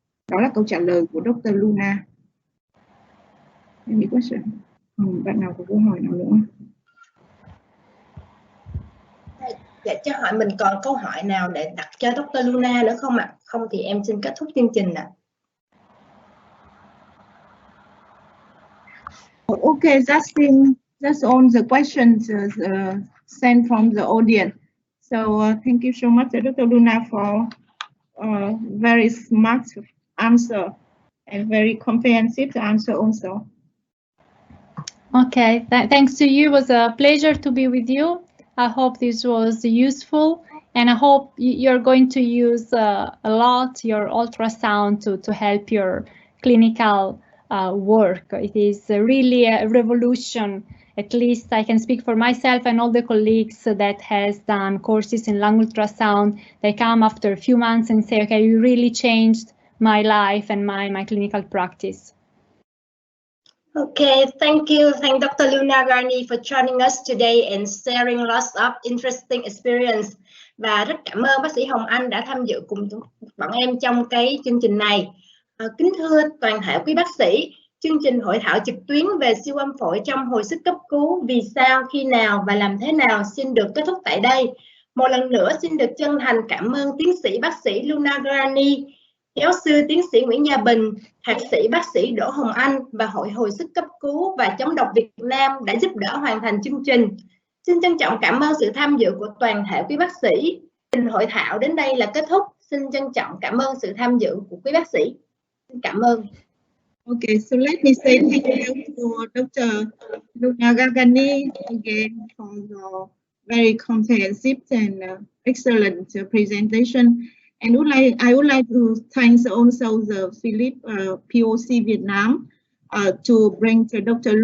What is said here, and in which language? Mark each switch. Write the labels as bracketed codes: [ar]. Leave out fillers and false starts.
[vi] Đó là câu trả lời của Dr. Luna. [en] Any question? [vi] Bạn nào có câu hỏi nào nữa? Dạ, cho hỏi mình còn câu hỏi nào để đặt cho Dr. Luna nữa không ạ? Không thì em xin kết thúc chương trình ạ. [en] Okay, that's all the questions sent from the audience. So thank you so much, Dr. Luna, for very smart answer and very comprehensive answer also. Okay, thanks to you. It was a pleasure to be with you. I hope this was useful, and I hope you're going to use a lot your ultrasound to help your clinical work. It is really a revolution. At least I can speak for myself and all the colleagues that has done courses in lung ultrasound. They come after a few months and say, okay, you really changed my life and my clinical practice. Okay, thank you. Thank Dr. Luna Gargani for joining us today and sharing lots of interesting experience. [vi] Và rất cảm ơn bác sĩ Hồng Anh đã tham dự cùng bọn em trong cái chương trình này. Kính thưa toàn thể quý bác sĩ, chương trình hội thảo trực tuyến về siêu âm phổi trong hồi sức cấp cứu vì sao, khi nào và làm thế nào xin được kết thúc tại đây. Một lần nữa xin được chân thành cảm ơn tiến sĩ bác sĩ Luna Gargani, giáo sư tiến sĩ Nguyễn Gia Bình, thạc sĩ bác sĩ Đỗ Hồng Anh và Hội hồi sức cấp cứu và chống độc Việt Nam đã giúp đỡ hoàn thành chương trình. Xin trân trọng cảm ơn sự tham dự của toàn thể quý bác sĩ. Hội thảo đến đây là kết thúc. Xin trân trọng cảm ơn sự tham dự của quý bác sĩ. Xin cảm ơn. [en] Okay, so let me say thank you to Dr. Luna Gargani again for the very comprehensive and excellent presentation. And I would like to thank also the Philips POC Việt Nam to bring Dr.